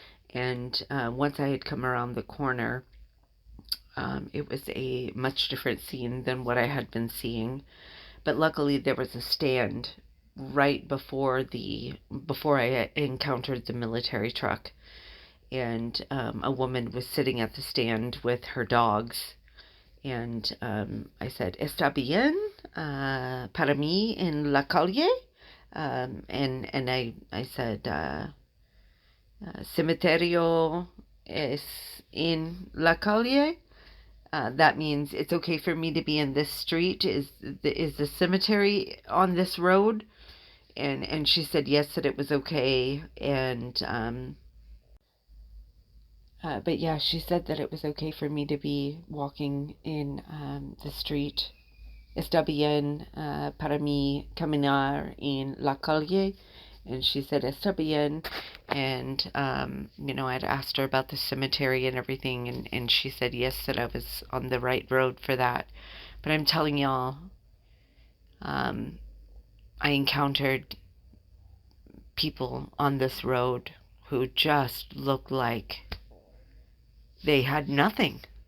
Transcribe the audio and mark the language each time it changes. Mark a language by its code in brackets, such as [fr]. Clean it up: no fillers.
[en] And once I had come around the corner, it was a much different scene than what I had been seeing. But luckily, there was a stand right before I encountered the military truck, and a woman was sitting at the stand with her dogs. And I said, [es] "Está bien para mí en la calle?" [en] And I said, [es] "Cementerio es en la calle?" [en] That means it's okay for me to be in this street. Is the cemetery on this road? And she said yes, that it was okay. And but yeah, she said that it was okay for me to be walking in the street. [es] Está bien para mí caminar en la calle. [en] And she said, [es] está bien. [en] And, I'd asked her about the cemetery and everything. And she said, yes, that I was on the right road for that. But I'm telling y'all, I encountered people on this road who just looked like they had nothing.